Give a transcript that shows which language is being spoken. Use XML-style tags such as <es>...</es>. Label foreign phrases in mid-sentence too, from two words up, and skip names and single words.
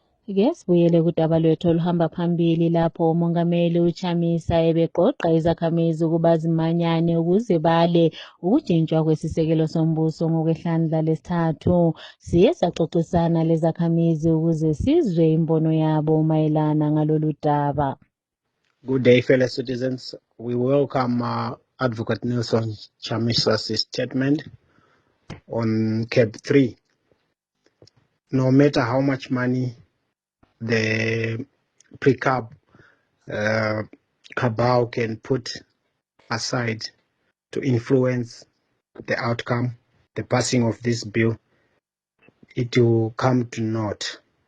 <nd>Ke sibuyele kudaba lwethu oluhamba phambili lapho umongameli uChamisa ebeqoqa izakhamizi ukuba zimanyane ukuze bale ukujintshwa kwesisekelo sombuso ngokwehlandla lesithathu. Siye saxoxisana lezakhamizi ukuze sizwe imbono yabo mayelana ngalolu daba.</nd> <en>Good day, fellow citizens. We welcome Advocate Nelson Chamisa's statement on CAB 3. No matter how much money the pre-CAB cabal can put aside to influence the outcome, the passing of this bill, it will come to naught.</en>